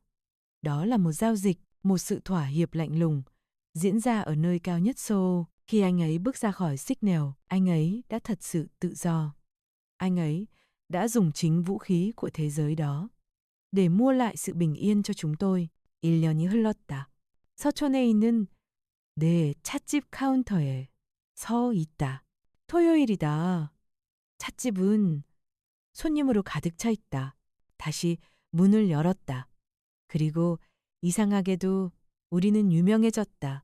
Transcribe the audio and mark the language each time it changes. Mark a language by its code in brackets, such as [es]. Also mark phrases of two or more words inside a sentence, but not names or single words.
[vi] Đó là một giao dịch, một sự thỏa hiệp lạnh lùng diễn ra ở nơi cao nhất Seoul. Khi anh ấy bước ra khỏi Signal, anh ấy đã thật sự tự do. Anh ấy đã dùng chính vũ khí của thế giới đó để mua lại sự bình yên cho chúng tôi. [ko] 1년이 흘렀다. 서촌에 있는 내 찻집 카운터에 서 있다. 토요일이다. 찻집은 손님으로 가득 차 있다. 다시 문을 열었다. 그리고 이상하게도 우리는 유명해졌다.